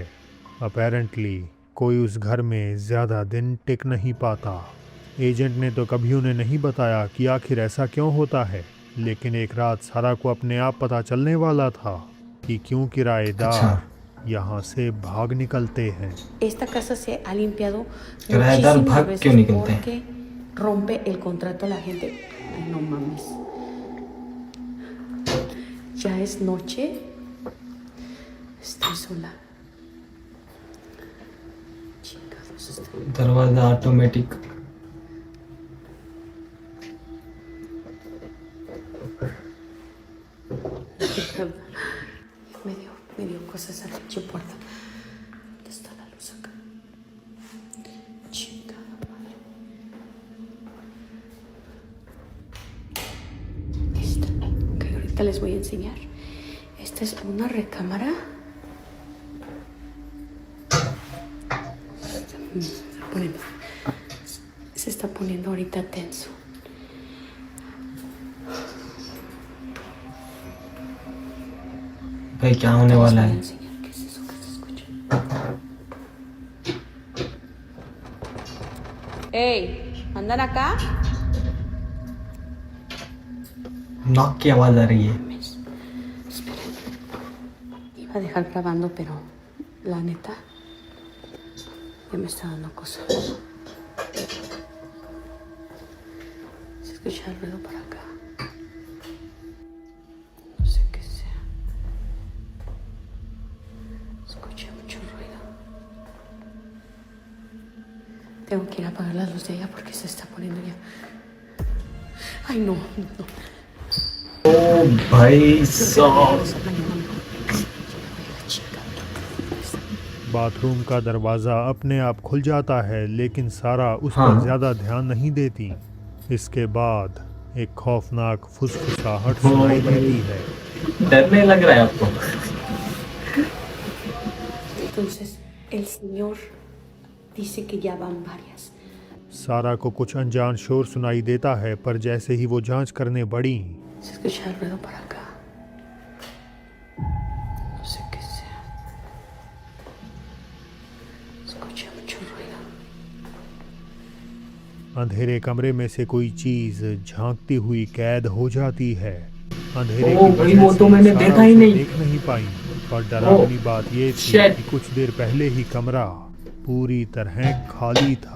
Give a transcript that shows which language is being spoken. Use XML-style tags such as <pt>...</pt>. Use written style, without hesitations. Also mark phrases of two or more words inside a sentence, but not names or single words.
<hi>अपेरेंटली कोई उस घर में ज़्यादा दिन टिक नहीं पाता। एजेंट ने तो कभी उन्हें नहीं बताया कि आखिर ऐसा क्यों होता है, लेकिन एक रात सारा को अपने आप पता चलने वाला था कि क्यों किराएदार यहाँ से भाग निकलते हैं।</hi> <es>Esta casa se ha limpiado</es> <hi>किराएदार</hi> <es>muchísimas</es> <hi>भाग</hi> <es>veces</es> <hi>क्यों निकलते हैं?</hi> <es>porque rompe el contrato a la gente. Ay, no mames. Ya es noche. Estoy sola. Chingados, estoy... दरवाजा ऑटोमेटिक। Me dio cosas a la pinche puerta. ¿Dónde está la luz acá? Chingada madre. Esta. Ok, ahorita les voy a enseñar. Esta es una recámara. Se está poniendo ahorita tenso.</es> <hi>भाई क्या होने वाला है?</hi> <es>¿Qué es eso que se escucha? ¡Ey! ¿Andan acá?</es> <hi>नॉक की आवाज आ रही है।</hi> <es>Esperen. Iba a dejar grabando, pero la neta ya me está dando cosa. Se escucha el ruido para acá. No sé qué sea. Escuché mucho ruido. Tengo que ir a apagar la luz de ella porque se está poniendo ya. Ay, no, no.</es> <hi>ओ भाई साहब, बाथरूम का दरवाज़ा अपने आप खुल जाता है, लेकिन सारा उस हाँ। पर ज़्यादा ध्यान नहीं देती। इसके बाद एक खौफनाक फुसफुसाहट सुनाई देती है। डरने लग रहा है आपको?</hi> <es>Entonces, el señor dice que ya van varias.</es> <hi>सारा को कुछ अनजान शोर सुनाई देता है, पर जैसे ही वो जांच करने बढ़ी,</hi> <es>Se escucha el ruido para acá. No sé qué sea. Escucha mucho ruido.</es> <hi>अंधेरे कमरे में से कोई चीज झांकती हुई कैद हो जाती है। अंधेरे ओ की भाई, वजह वो तो से मैंने सारा देखा ही उसे नहीं। देख नहीं पाई, पर डरावनी बात ये थी shit। कि कुछ देर पहले ही कमरा पूरी तरह खाली था।</hi>